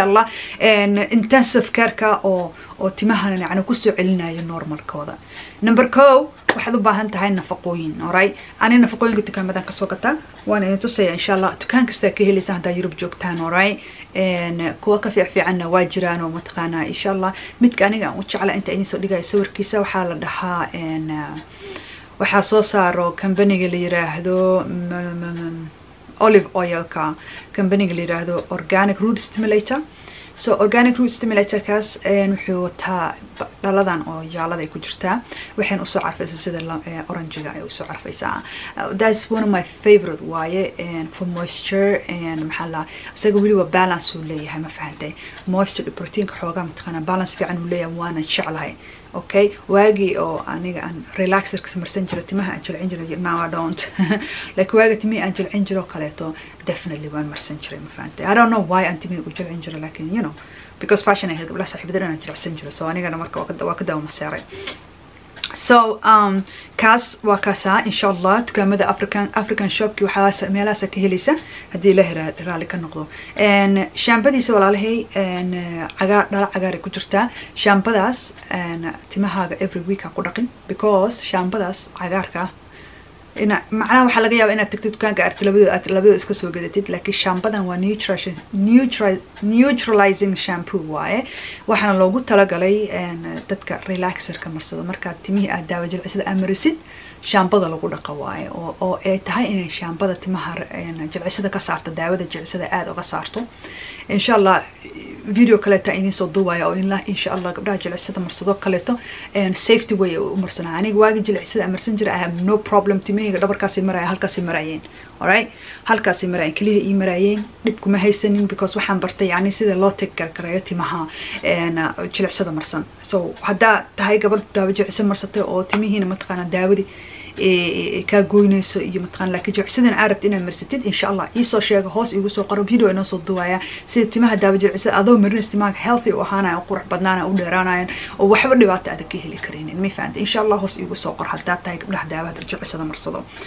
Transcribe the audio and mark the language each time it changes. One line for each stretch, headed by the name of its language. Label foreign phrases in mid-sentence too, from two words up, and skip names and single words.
Somali: Allah
English: intensive care-ka
Somali: oo timahana yani ku soo celinayo normalkooda number 2 waxaad u baahan tahay nafaqooyin alright ani nafaqooyinka dukaamadan ka soo gataa waan idin tusaya insha Allah dukaan kasta ka helaysaa hadaa Yurub joogtaan alright kuwa ka fiicanna waa jiraan oo mataqana insha Allah midka aniga aan u jeclaa inta idin soo dhigay sawirkiisa waxa la dhahaa waxa soo saaro company-ga la yiraahdo
English: olive oil-ka
Somali: company-ga la yiraahdo Organic Root Stimulator so Organic Root Stimulator kaas wuxuu wataa dhaladan oo jaalada ay ku jirtaa waxaan u soo carfaysaa sida orange-ga ay u soo carfaysaa
English: that's one of my favorite
Somali: waaye
English: for moisture and
Somali: maxaa la isaga wali waa balance uu leeyahay ma fahantay
English: moisture protein
Somali: ka xoogaa mataqana balance fiican uu leeyahay waana jeclahay okay waagi oo aniga aan relaxer ka samarsan jiro timaha aan jilcin jiro
English: now I don't like
Somali: waagi timi aan jilcin jiro kaleeto definitely waan marsan jiray ma fahantay
English: I don't know why
Somali: aan timi u jilcin jiro laakiin
English: you know because fashion
Somali: ay gabdhaha saaxiibadana aan jilcin jiro so anigana marka waa ka dawo maseeray so kaas waa kaasa insha Allah dukaamada African shopki waxa meelahaas ka helaysa hadii la raali ka noqdo shaambadiisa walaalahay dhala cagaar ku jirtaa shaambadaas timahaaga
English: every week
Somali: ku dhaqin because shaambadaas cagaarka ina macnaha waxa laga yaabaa inaad tagtid dukaanka aragtid labadooda iska soo gadatid laakiin shaambadan waa
English: neutralizing shampoo
Somali: waaye waxaana loogu talagalay dadka relaxerka marsado marka timihii aad daawo jilcisada amarisid shaambada lagu dhaqa waaye oo ay tahay inay shaambada timaha jilcisada ka saarto daawada jilcisada aad uga saarto insha Allah video kaleeta idin soo duubaya oo insha Allah gabdhaha jilcisada marsado kaleeto safety way u marsanaa aniga waagi jilcisada amarsan jira
English: I have no problem
Somali: timahayga dhabarkaasi maraya halkaasi marayeen alright halkaasi marayeen kaliya ii marayeen dib kuma haysanin because waxaan bartay yani sida loo tigarayo timaha jilcisada marsan so hadda tahay gabadh daawo jilcisada marsatay oo timihiina mataqana daawadi ka goynayso iyo mataqaan laakiin jilcisadan aarabta inaad marsatid insha Allah isoo sheega hoos igu soo qoro video inoo soo duwaya sida timaha daawo jilcisada adoo marinaysa timaha healthy u ahaanaya qurux badnaana u dheeraanayaan oo waxba dhibaato aad ka heli kareenin ma fahanteen insha Allah hoos igu soo qor hadda tahay gabdhaha daawada jilcisada marsado